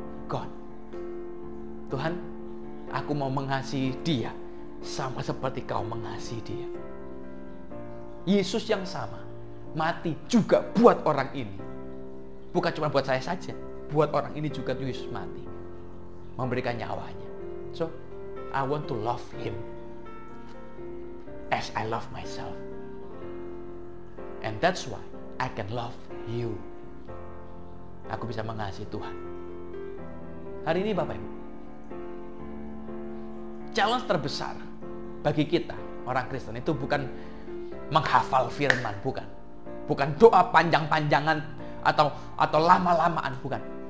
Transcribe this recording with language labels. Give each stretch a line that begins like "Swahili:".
Indonesian: God, Tuhan, aku mau mengasihi dia sama seperti kau mengasihi dia. Yesus yang sama mati juga buat orang ini. Bukan cuma buat saya saja, buat orang ini juga Yesus mati, memberikan nyawanya.
English: So, I want to love him as I love myself. And that's why I can love you.
Indonesian: Aku bisa mengasihi Tuhan. Hari ini Bapak Ibu, challenge terbesar bagi kita orang Kristen itu bukan menghafal firman, bukan doa panjang-panjangan atau lama-lamaan, bukan.